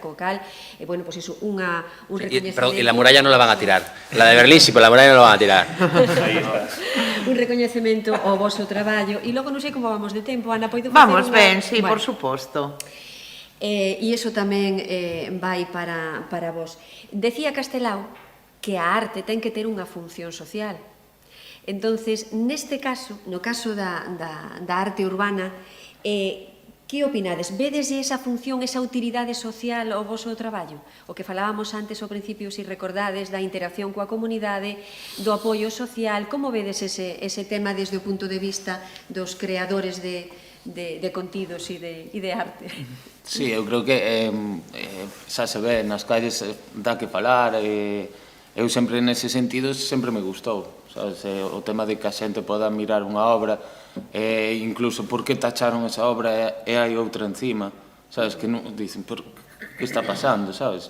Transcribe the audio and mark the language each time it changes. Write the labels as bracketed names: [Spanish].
[Spanish] Co cal, bueno, pues eso, un reconocimiento... Perdón, y la muralla no la van a tirar. La de Berlín sí, pero la muralla no la van a tirar. [Galician] Un reconocemento ao vosso traballo. E logo non sei como vamos de tempo, Ana, poido facer Vamos ben, sí, por suposto. E iso tamén vai para vos. Decía Castelao que a arte ten que ter unha función social. Entonces, neste caso, no caso da arte urbana, que opinades? Vedes esa función, esa utilidade social ao voso traballo? O que falábamos antes ao principio, se recordades, da interacción coa comunidade, do apoio social, como vedes ese tema desde o punto de vista dos creadores de contidos e de arte? Sí, eu creo que xa se ve, nas calles dá que falar, eu sempre nese sentido sempre me gustou, sabes? O tema de que a xente poda mirar unha obra, incluso por que tacharon esa obra e hai outra encima, sabes? Que non dicen, que está pasando, sabes?